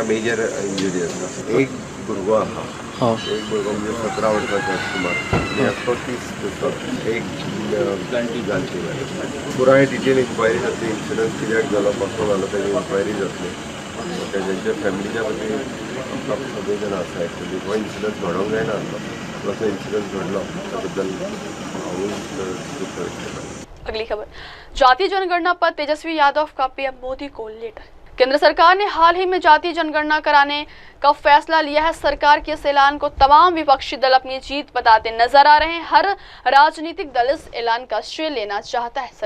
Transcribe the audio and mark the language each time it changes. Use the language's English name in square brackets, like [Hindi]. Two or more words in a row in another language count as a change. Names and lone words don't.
[Konkani] मेजर इंजरी आसा एक भुरगो आहा एक भुरगो म्हणजे 17 वर्सांचो सुमार आनी एकटो 30 दिसता एक जाणटी पुराय [English] detail inquiry [Konkani] जातली इन्सिडंट कित्याक जालो कसो जालो तेजी इन्क्वायरी जातली तेज्यांच्या फॅमिलीच्या खातीर आमकां सगळे जाण आसा एक्चुली हो इन्सिडंट घडोवंक जायना आसलो असो इन्सिडंट घडलो त्या बद्दल हांवूय दुख व्यक्त करता। [Hindi] अगली खबर, जातीय जनगणना पर तेजस्वी यादव का PM मोदी को लेटर। केंद्र सरकार ने हाल ही में जातीय जनगणना कराने का फैसला लिया है। सरकार के इस ऐलान को तमाम विपक्षी दल अपनी जीत बताते नजर आ रहे हैं। हर राजनीतिक दल इस ऐलान का श्रेय लेना चाहता है।